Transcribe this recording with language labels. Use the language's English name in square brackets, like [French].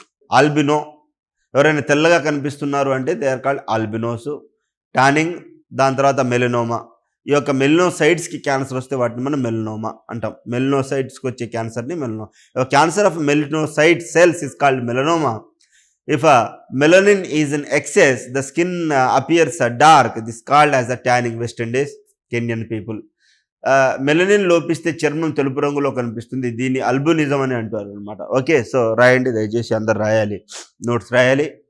[Telugu] Albino, ఎవరైనా తెల్లగా కనిపిస్తున్నారు అంటే [English] They are called albinos. [Telugu] టానింగ్, దాని తర్వాత మెలనోమా. ఈ యొక్క మెలనోసైట్స్కి క్యాన్సర్ వస్తే వాటిని మనం మెలనోమా అంటాం. మెలనోసైట్స్కి వచ్చే క్యాన్సర్ని melanoma. [English] Cancer of melanocyte cells is called melanoma. If melanin is in excess, the skin appears dark. This called as a tanning. West Indies, Kenyan people. [Telugu] Melanin లోపిస్తే చర్మం తెలుపు రంగులో కనిపిస్తుంది. దీన్ని అల్బినిజం అని అంటారు అనమాట. ఓకే, సో రాయండి, దయచేసి అందరు రాయాలి, నోట్స్ రాయాలి.